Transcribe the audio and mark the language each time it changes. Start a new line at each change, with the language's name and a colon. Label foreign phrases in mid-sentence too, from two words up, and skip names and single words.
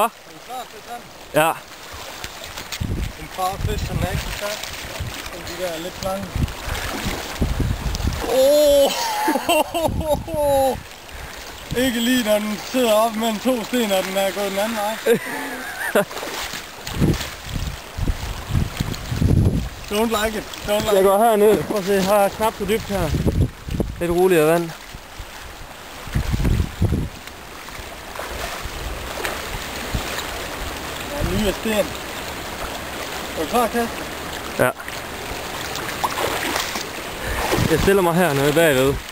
Danish: Er du klar til den? Ja. En farfisk, som er ikke så stærk. Som de der lidt lange. Ikke lige når den sidder oppe mellem to sten, og den er gået den anden vej.
English: Don't like it. Don't like
Danish: Jeg går herned. Prøv at se, her er knap så dybt her. Lidt roligere vand. Ja, nye sten. Er du klar, Kasper? Ja. Jeg stiller mig hernede bagved.